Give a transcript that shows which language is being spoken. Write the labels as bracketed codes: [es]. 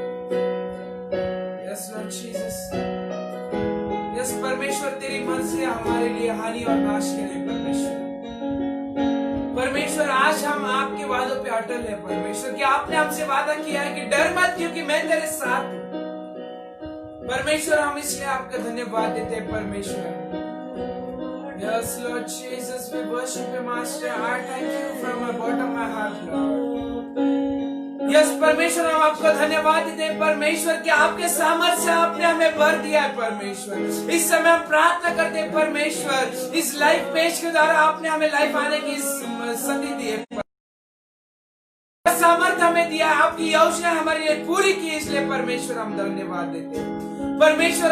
[en] Yes Lord Jesus, [hi] yes परमेश्वर, तेरी मर्जी हमारे लिए हानि और नाश के लिए परमेश्वर। परमेश्वर आज हम आपके वादों पे अटल है परमेश्वर, कि आपने हमसे वादा किया है कि डर मत क्योंकि मैं तेरे साथ हूं। परमेश्वर हम इसलिए आपका धन्यवाद देते हैं परमेश्वर। [en] Yes Lord Jesus, we worship you Master, I thank you from my bottom of my heart Lord। [hi] Yes परमेश्वर, हम आपको धन्यवाद देते हैं परमेश्वर कि आपके सामर्थ्य से आपने हमें भर दिया है परमेश्वर। इस समय हम प्रार्थना करते हैं परमेश्वर, इस लाइफ पेज के द्वारा आपने हमें लाइफ आने की संधि दी है, सामर्थ्य हमें दिया, आपकी योजना हमारे लिए पूरी की, इसलिए परमेश्वर हम धन्यवाद देते हैं परमेश्वर।